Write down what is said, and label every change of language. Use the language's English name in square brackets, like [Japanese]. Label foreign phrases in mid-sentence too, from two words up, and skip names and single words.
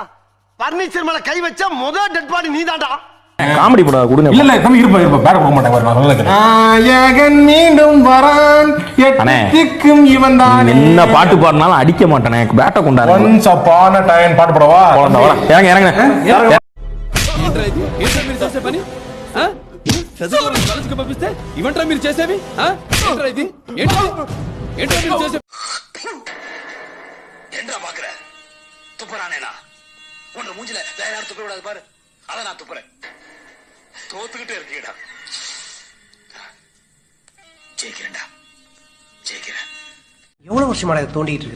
[Tamil] பர்னிச்சர் மேல கை வச்ச முதல் [English] dead body [Tamil] நீதான்டா. காமெடி போடா கொடுங்க. இல்ல தம்பி இருப்பா பேட கொடுக்க மாட்டேன். நாயகன் மீண்டும் வரான், எட்டுக்கும் இவன் தான். என்ன பாட்டு பாடினாலும் அடிக்க மாட்டானே. பேட்டை கொண்டாரு. [English] once upon a time [Tamil] பாட்டு போடவா? இறங்க இறங்க. [Telugu] ఇవంటరా మీరు చేసేవి? ఏంట్రా మీరు చేసే? [Tamil] என்னடா பாக்குற? துப்புறானேனா? உன்ன மூஞ்சில வேற யாரும் துப்ப விடாது பாரு. அத நான் துப்புறேன். தோத்துக்கிட்டே இருக்கீடா. ஜெயிக்கிறேன்டா. ஜெயிக்கிறேன். எவ்வளவு வருஷமா இதை தோண்டிட்டு இருக்கிற?